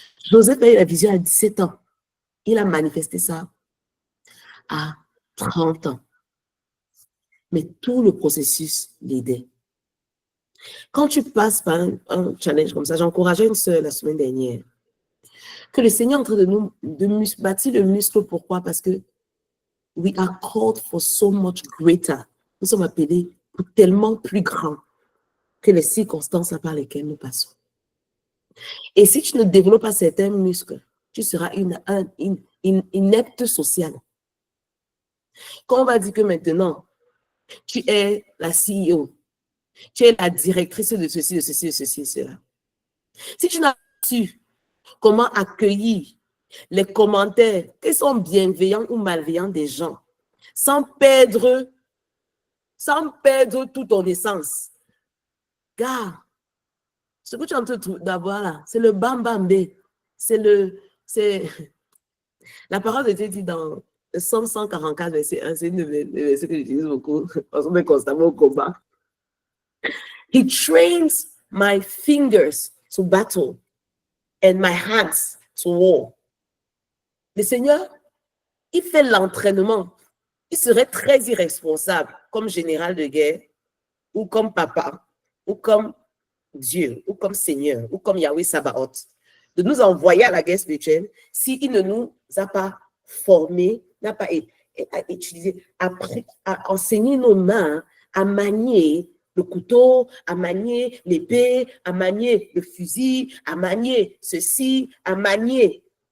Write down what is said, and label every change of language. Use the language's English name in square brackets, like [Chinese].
[French] Joseph a eu la vision à 17 ans. Il a manifesté ça à 30 ans. Mais tout le processus l'aidait. Quand tu passes par un challenge comme ça, j'encourageais une sœur la semaine dernière, que le Seigneur est en train de bâtir le muscle. Pourquoi? Parce que [English] we are called for so much greater. [French] Nous sommes appelés pour tellement plus grand que les circonstances par lesquelles nous passons. Et si tu ne développes pas certains muscles, tu seras inepte social. Quand on va dire que maintenant, tu es la CEO, tu es la directrice de ceci, de ceci, de ceci, de cela. Si tu n'as pas su comment accueillir les commentaires qui sont bienveillants ou malveillants des gens, sans perdre toute ton essence. Car ce que tu es en train d'avoir là, c'est le bambambé. C'est la parole de Dieu dit dans Psaume 144, verset 1, c'est une verset que j'utilise beaucoup parce qu'on est constamment au combat. [English] He trains my fingers to battle and my hands to war. [French] Le Seigneur, il fait l'entraînement. Il serait très irresponsable comme général de guerre ou comme papa ou comme Dieu ou comme Seigneur ou comme Yahweh Sabaoth de nous envoyer à la guerre spirituelle s'il ne nous a pas formés, n'a pas utilisé, appris à enseigner nos mains à manier le couteau, à manier l'épée, à manier le fusil, à manier ceci, à manier.